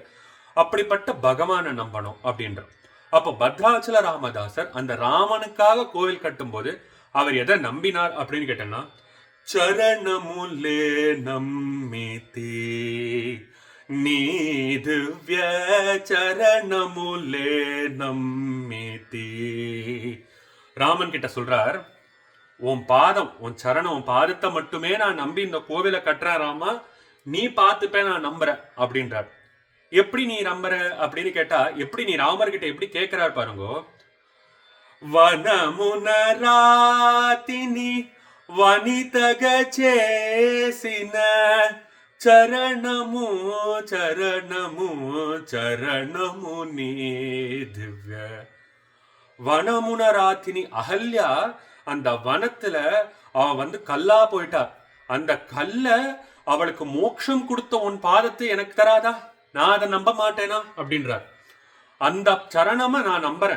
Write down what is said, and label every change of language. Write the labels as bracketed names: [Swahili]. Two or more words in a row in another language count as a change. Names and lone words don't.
[Tamil] அப்படிப்பட்ட பகவானை நம்பணும் அப்படின்ற. அப்ப பத்ராச்சல ராமதாசர் அந்த ராமனுக்காக கோவில் கட்டும் போது அவர் எதை நம்பினார் அப்படின்னு கேட்டோம்னா, [Telugu] చరణములే నమ్మితి నీ దివ్య చరణములే నమ్మితి. [Tamil] ராமன் கிட்ட சொல்றார், உன் பாதம், உன் சரணம், உன் பாதத்தை மட்டுமே நான் நம்பி இந்த கோவிலை கட்டுறேன் ராமா, நீ பார்த்துப்பேன் நான் நம்புறேன் அப்படின்றார். எப்படி நீ நம்புற அப்படின்னு கேட்டா, எப்படி நீ ராமர்கிட்ட எப்படி கேட்கிறார் பாருங்கோ. [Telugu] వనమునరాతిని వనితగ చేసిన చరణము చరణము చరణము నీ దివ్య. [Tamil] வனமுனராத்தினி அகல்யா அந்த வனத்துல அவ வந்து கல்லா போயிட்டா. அந்த கல்ல அவளுக்கு மோட்சம் கொடுத்த உன் பாதத்தை எனக்கு தராதா? நான் அதை நம்ப மாட்டேனா அப்படின்றார். அந்த சரணமை நான் நம்புறேன்.